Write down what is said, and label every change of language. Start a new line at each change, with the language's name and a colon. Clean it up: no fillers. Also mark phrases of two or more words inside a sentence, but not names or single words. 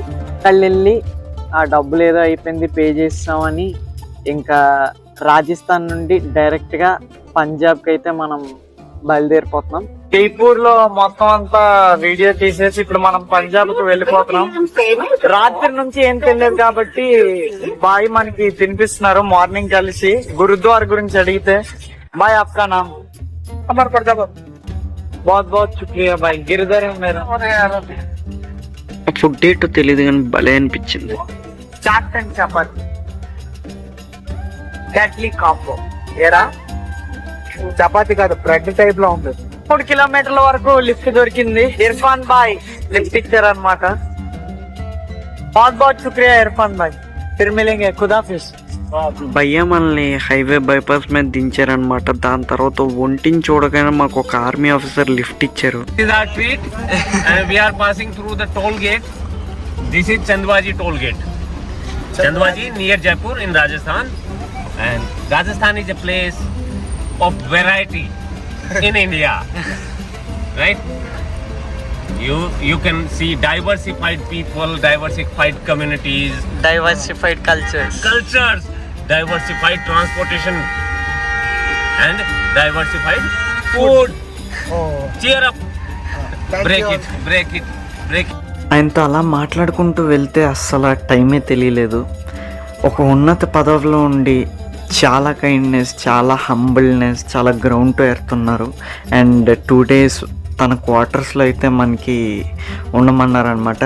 Telugu: వాళ్ళు వెళ్ళి ఆ డబ్బులు ఏదో అయిపోయింది పే చేస్తామని ఇంకా రాజస్థాన్ నుండి డైరెక్ట్ గా పంజాబ్ కి అయితే మనం బయలుదేరిపోతున్నాం. జైపూర్ లో మొత్తం అంతా వీడియో తీసేసి ఇప్పుడు మనం పంజాబ్ కు వెళ్ళిపోతున్నాం. రాత్రి నుంచి ఏం తినలేదు కాబట్టి బాయ్ మనకి తినిపిస్తున్నారు. మార్నింగ్ కలిసి గురుద్వార్ గురించి అడిగితే, బాయ్
Hindi: आपका नाम? అమర్ పడతాబ్. बहुत बहुत शुक्रिया भाई. गिरधर है मेरा.
Telugu: ఫుడ్ ఏంటో తెలియదు కానీ భలే అనిపించింది.
English: chaat and chapati deadly combo. ఏరా
Telugu: చపాతి కాదు, బ్రెడ్ టైప్ లో ఉంటుంది. 3 కిలోమీటర్ల వరకు లిఫ్ట్ దొరికింది. ఇర్ఫాన్ బాయ్ లిఫ్ట్ ఇచ్చారు అనమాట.
Hindi: बहुत बहुत शुक्रिया इरफान भाई. फिर मिलेंगे. खुदाफिज.
Telugu: భయ్యా మనల్ని హైవే బైపాస్ మీద దించారనమాట. దాని తర్వాత ఒంటిని చూడగానే మాకు ఒక ఆర్మీ ఆఫీసర్ లిఫ్ట్ ఇచ్చారు.
English: This is our treat, and we are passing through the toll gate. This is Chandwaji toll gate. Chandwaji near Jaipur in Rajasthan, and Rajasthan is a place of variety in India, right? You can see diversified people, diversified communities, డైవర్సిఫైడ్ cultures, diversified transportation, and diversified food. Cheer up. Break it.
Telugu: ఆయనతో అలా మాట్లాడుకుంటూ వెళ్తే అస్సలు టైమే తెలియలేదు. ఒక ఉన్నత పదవిలో ఉండి చాలా కైండ్నెస్, చాలా హంబుల్నెస్, చాలా
English: ground to earth
Telugu: ఉన్నారు. అండ్ 2 days తన క్వార్టర్స్లో అయితే మనకి ఉండమన్నారనమాట.